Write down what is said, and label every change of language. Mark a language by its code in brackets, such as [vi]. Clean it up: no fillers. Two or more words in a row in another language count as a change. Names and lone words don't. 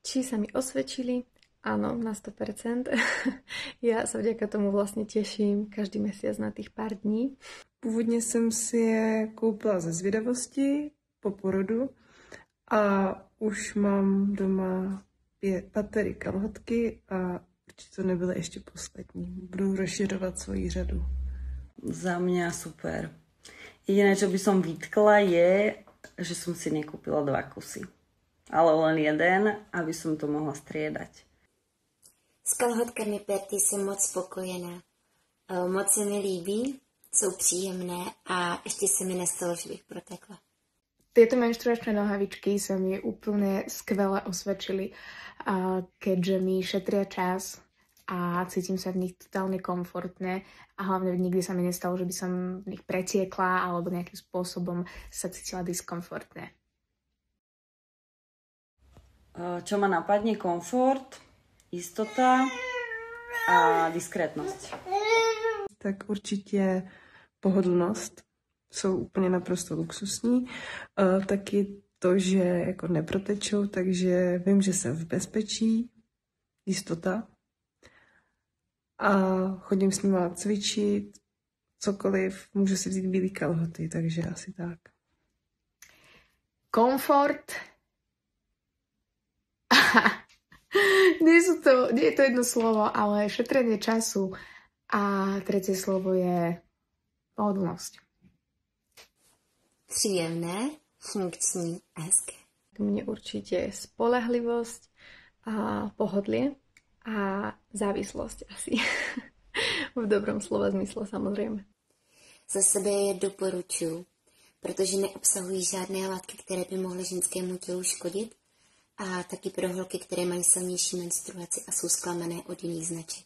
[sk] Či sa mi osvedčili? Áno, na 100%. Ja sa vďaka tomu vlastne teším každý mesiac na tých pár dní. [cs] Původně jsem si je koupila ze zvědavosti po porodu a už mám doma 5 patery kalhotky a určitě to nebyly ještě poslední. Budu rozšiřovat svoji řadu. [sk] Za mňa super. Jediné, čo by som vytkla je, že som si nekúpila 2 kusy. Ale len jeden, aby som to mohla striedať. [cs] S kalhotkami Perty jsem moc spokojená. Moc se mi líbí, jsou příjemné a ještě se mi nestalo, že bych protekla. [sk] Tieto menštruačné nohavičky sa mi úplne skvele osvedčili, keďže mi šetria čas a cítim sa v nich totálne komfortne a hlavne nikdy sa mi nestalo, že by som v nich pretiekla alebo nejakým spôsobom sa cítila diskomfortne. Čo ma napadne? Komfort, istota a diskrétnosť. [cs] Tak určitě pohodlnost. Jsou úplně naprosto luxusní. Taky to, že jako neprotečou, takže vím, že jsem v bezpečí. Jistota. A chodím s nima cvičit, cokoliv. Můžu si vzít bílý kalhoty, takže asi tak. [sk] Komfort. Nie je to jedno slovo, ale šetrenie času. A tretie slovo je pohodlnosť. [cs] Příjemné, funkční a hezké. [sk] Mne určite spoľahlivosť a pohodlie a závislosť asi. V dobrom slova zmysle samozrejme. [cs] Za sebe je doporučuji, protože neobsahují žádné látky, které by mohly ženskému tělu škodit a taky pro holky, které mají silnější menstruaci a jsou zklamané od jiných značek.